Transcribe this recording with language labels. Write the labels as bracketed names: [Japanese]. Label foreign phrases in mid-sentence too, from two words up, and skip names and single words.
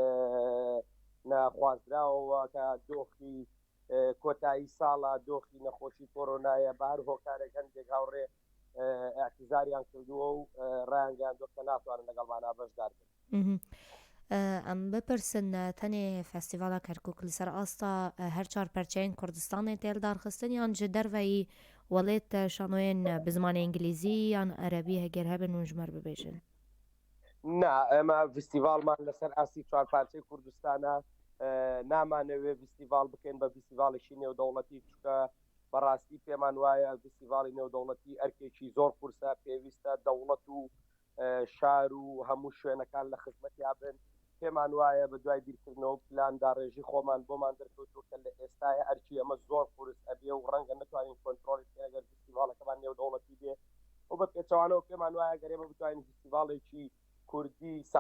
[Central Kurdish] ناخوازراوەوە کە دۆخی کۆتایی ساڵە دۆخی نەخۆشی کۆرۆنایە بار هۆکارێک هەندێک هاوڕێ اعتیزاریان کردووە و ڕایانگەیان دۆ کە ناتوانن لەگەڵمانە بەشدار بن. [Kurdish] ئەم بپرسن tenê festîvala Kerkûk li ser asta her çar perçeyên Kurdistanê têl darxistin yan ji derveyî welêt şanoyên bi zimanê îngilîzî yan erebî heger hebin û ji me bibêjin؟ [Central Kurdish] نا ئەمە فستیڤالمان لەسەر ئاسی چوار پارچەی کوردستانە نامانەوێ فستیڤال بکەین بە فستیڤالێکی نێودەوڵەتی چکە بەڕاستی پێمان وایە فستیڤالی نێودەوڵەتی ئەرکێکی زۆر قورسە پێویستە دەوڵەت و شار و هەموو شوێنەکان لە خزمەتیا بن پێمان وایە بە دوای بیرکردنەوە پلاندا ڕێژی خۆمان بۆمان دەرکەوتووە کە لە ئێستاە ئەرکی ئەمە زۆر قورس ئەبێ و ڕەنگە نتوانین کۆنتترۆلی ئەگەر فستیڤالەکەمان نێودەوڵەتی بێ و بە پێچەوانەوە پێمان وایە گەرێمە بتوانین فستیڤالێکی کوردی